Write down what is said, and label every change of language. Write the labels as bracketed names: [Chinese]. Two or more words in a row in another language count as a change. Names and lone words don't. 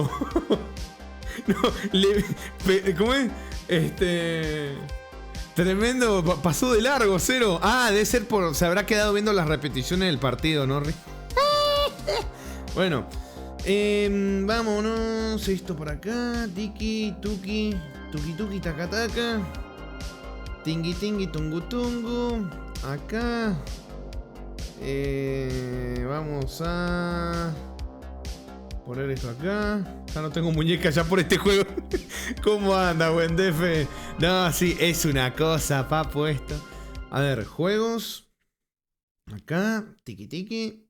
[Spanish] No, ¿cómo es? Tremendo. Pasó de largo, Cero. Debe ser por... Se habrá quedado viendo las repeticiones del partido, ¿no? Bueno. Vámonos. Esto por acá. Tiki, tuki. Tuki, tuki, taca, taca. Tingui, tingui, tungu, tungu. Acá. Vamos a poner esto acá. Ya no tengo muñeca ya por este juego. ¿Cómo anda, buen DF? No, sí, es una cosa, papu, esto. A ver, juegos. Acá, tiki tiki.